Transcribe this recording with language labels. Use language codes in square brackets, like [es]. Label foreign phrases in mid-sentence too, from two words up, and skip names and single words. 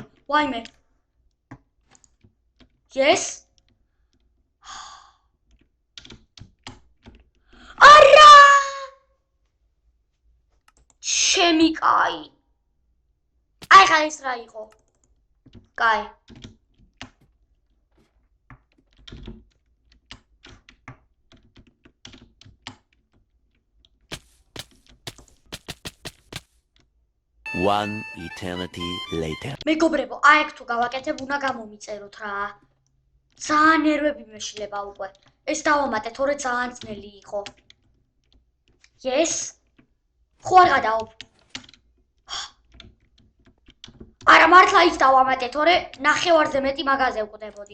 [ka] ვაიმე. Yes? არა! ჩემი კაი. აი ხა ეს რა იყო? კაი. [en] One eternity later. [ka] მეგობრებო, აი თუ გავაკეთებ, უნდა გამომიწეროთ რა. ძალიან ნერვები მეშლება უკვე. ეს დავამატე, თორე ძალიან ძნელი იყო. Yes? ხო არ გადაობ. არა, მართლა ის დავამატე, თორე ნახევარზე მეტი მაღაზე ვკვდებოდი.